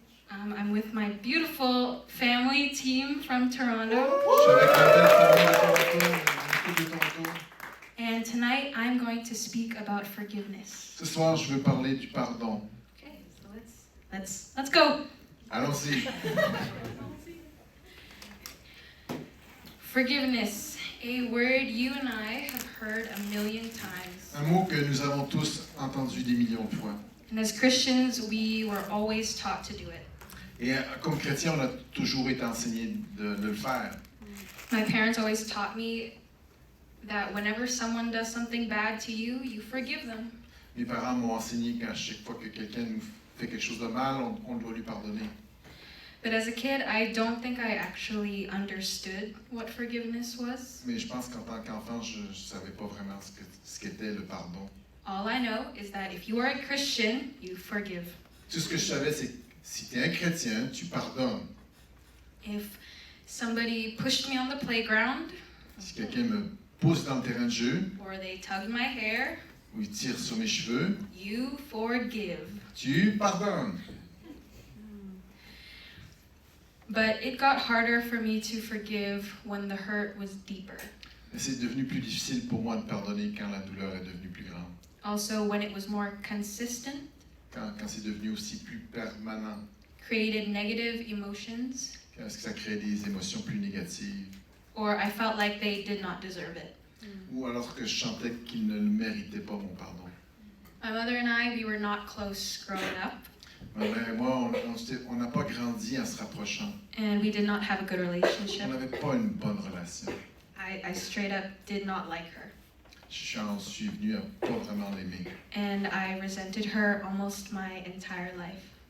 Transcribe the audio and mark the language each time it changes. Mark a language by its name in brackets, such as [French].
[English] I'm with my beautiful family team from Toronto. [French] Je suis avec la belle famille de Toronto. [English] And tonight I'm going to speak about forgiveness. [French] Ce soir, je veux parler du pardon. [English] Okay, so let's go. [French] Allons-y. [English] Forgiveness, a word you and I have heard a million times. [French] Un mot que nous avons tous entendu des millions de fois. [English] And as Christians, we were always taught to do it. [French] Et comme chrétien, on a toujours été enseigné de le faire. [English] My parents always taught me that whenever someone does something bad to you, you forgive them. [French] Mes parents m'ont enseigné qu'à chaque fois que quelqu'un nous fait quelque chose de mal, on doit lui pardonner. [English] But as a kid, I don't think I actually understood what forgiveness was. [French] Mais je pense qu'en tant qu'enfant, je ne savais pas vraiment ce qu'était le pardon. [English] All I know is that if you are a Christian, you forgive. [French] Tout ce que je savais, c'est que si tu es un chrétien, tu pardonnes. [English] If somebody pushed me on the playground, [French] Si quelqu'un me pousse dans le terrain de jeu, [English] or they tugged my hair, [French] ou il tire sur mes cheveux, [English] you forgive. [French] tu pardonnes. [English] But it got harder for me to forgive when the hurt was deeper. [French] Mais c'est devenu plus difficile pour moi de pardonner quand la douleur est devenue plus grande. [English] Also, when it was more consistent, [French] Quand c'est devenu aussi plus permanent. [English] created negative emotions, [French] Quand est-ce que ça crée des émotions plus négatives. [English] or I felt like they did not deserve it. [French] Ou alors que je sentais qu'ils ne le méritaient pas, mon pardon. [English] My mother and I, we were not close growing up, [French] Ma mère et moi, on n'a pas grandi en se rapprochant. [English] and we did not have a good [French] On [English] relationship. [French] n'avait pas une bonne relation. [English] I straight up did not like her, [French] J'en suis venu à pas vraiment l'aimer. [English] and I resented her almost my entire life.